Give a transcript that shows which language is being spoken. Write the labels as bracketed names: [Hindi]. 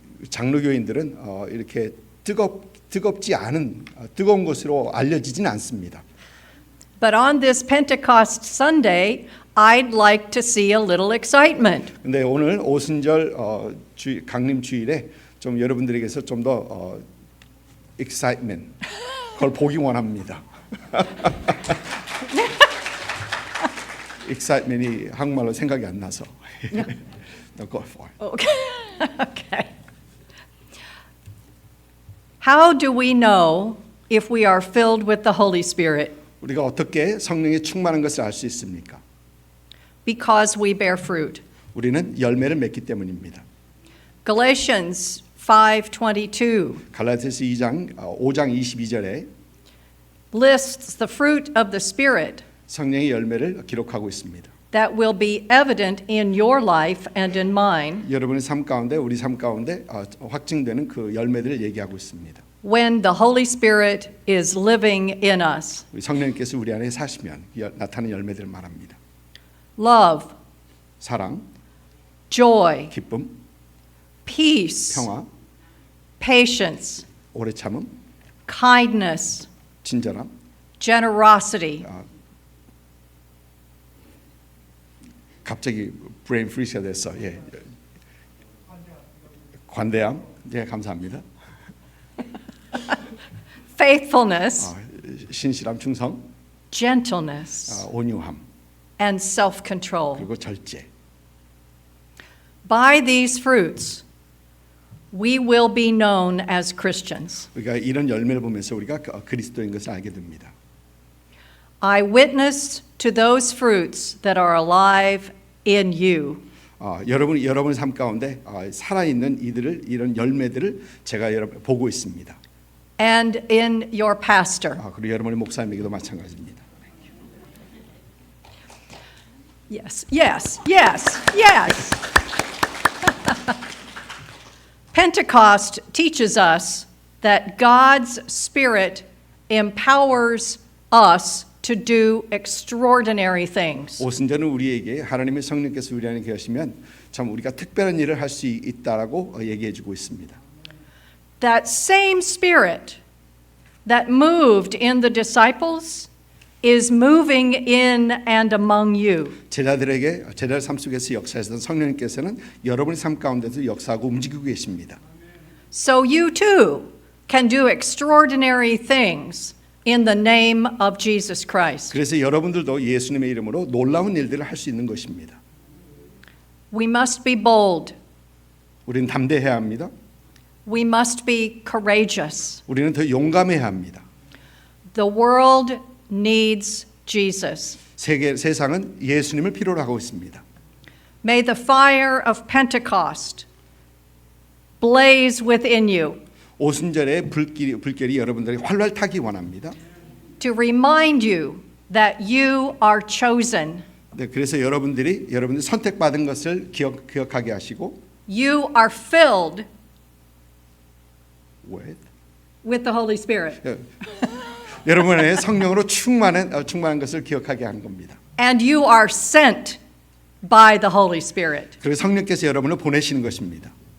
[Korean] 장로교인들은 이렇게 뜨겁지 않은 뜨거운 것으로 알려지진 않습니다. [English] But on this Pentecost Sunday, I'd like to see a little excitement. [Korean] 근데 오늘 오순절 강림 주일에 좀 여러분들에게서 좀 더 excitement 그걸 보기 원합니다. excitement이 한국말로 생각이 안 나서. [English] No, go for it. Okay. Okay. How do we know if we are filled with the Holy Spirit? [Korean] 우리가 어떻게 성령에 충만한 것을 알 수 있습니까? [English] Because we bear fruit. [Korean] 우리는 열매를 맺기 때문입니다. [English] Galatians 5:22 [Korean] 갈라디아서 5장 22절에 [English] lists the fruit of the Spirit [Korean] 성령의 열매를 기록하고 있습니다. [English] that will be evident in your life and in mine [Korean] 여러분의 삶 가운데 우리 삶 가운데 확증되는 그 열매들을 얘기하고 있습니다. [English] when the Holy Spirit is living in us. [Korean] 우리 성령님께서 우리 안에 사시면 나타나는 열매들을 말합니다. [English] Love, [Korean] 사랑, [English] joy, [Korean] 기쁨, [English] peace, [Korean] 평화, [English] patience, [Korean] 오래 참음, [English] kindness, [Korean] 친절함, [English] generosity, [Korean] 갑자기 브레인 프리즈가 됐어. 예. 관대함. 예, 감사합니다. [English] faithfulness, [Korean] 신실함, 충성, [English] gentleness, [Korean] 온유함, [English] and self-control. [Korean] 그리고 절제. [English] By these fruits, we will be known as Christians. [Korean] 우리가 이런 열매를 보면서 우리가 그리스도인 것을 알게 됩니다. [English] I witness to those fruits that are alive in you. [Korean] 여러분의 삶 가운데 살아있는 이런 열매들을 제가 보고 있습니다. [English] And in your pastor. [Korean] 그리고 여러분의 목사님에게도 마찬가지입니다. [English] Yes, yes, yes, yes. Pentecost teaches us that God's Spirit empowers us to do extraordinary things. [Korean] 오순절은 우리에게 하나님의 성령께서 우리 안에 계시면 참 우리가 특별한 일을 할 수 있다라고 얘기해주고 있습니다. [English] That same Spirit that moved in the disciples is moving in and among you. [Korean] 제자들 삶 속에서 역사하시던 성령님께서는 여러분의 삶 가운데서 역사하고 움직이고 계십니다. [English] So you too can do extraordinary things in the name of Jesus Christ. [Korean] 그래서 여러분들도 예수님의 이름으로 놀라운 일들을 할 수 있는 것입니다. [English] We must be bold. [Korean] 우리는 담대해야 합니다. [English] We must be courageous. [Korean] 우리는 더 용감해야 합니다. [English] The world needs Jesus. [Korean] 세상은 예수님을 필요로 하고 있습니다. [English] May the fire of Pentecost blaze within you [Korean] 오순절의 불길이 여러분들에게 활활 타기 원합니다. [English] to remind you that you are chosen. [Korean] 네, 그래서 여러분들 선택받은 것을 기억하게 하시고 [English] You are filled with the Holy Spirit. [Korean] 여러분의 성령으로 충만한 것을 기억하게 하는 겁니다. [English] And you are sent by the Holy Spirit. [Korean] 그래서 성령께서 여러분을 보내시는 것입니다.